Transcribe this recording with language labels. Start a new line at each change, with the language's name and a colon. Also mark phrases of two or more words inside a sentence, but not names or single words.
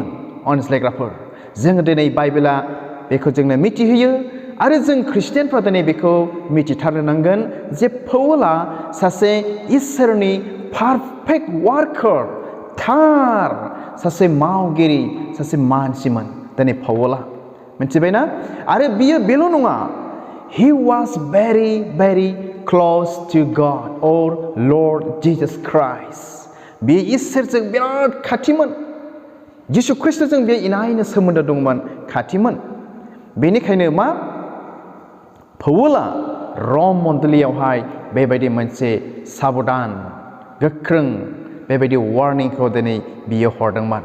Bodo: अनज्लायग्राफोर, जोङो दिनै बाइबेला बेखौ जोंनो मिथिहोयो आरो जों ख्रिस्टियानफ्रा दिनै बेखौ मिथिथारनो नांगोन जे पाउला सासे इसोरनि
English: perfect worker,
Bodo: थार सासे मावगिरि, सासे मानसिमोन दिनै पाउला, मिथिबायना? आरो बियो बेल' नङा,
English: he was very very close to God or Lord Jesus Christ.
Bodo: बे इसोरजों बिराद खाथिमोन, जिसु ख्रिस्ट'जों बे इनायनो सोमोन्दो दंमोन, खाथिमोन। बेनिखायनो मा पाउला रम मण्डलीयावहाय बेबायदि मोनसे साबधान गोख्रों बेबायदि वार्निंखौ दिनै बियो हरदोंमोन।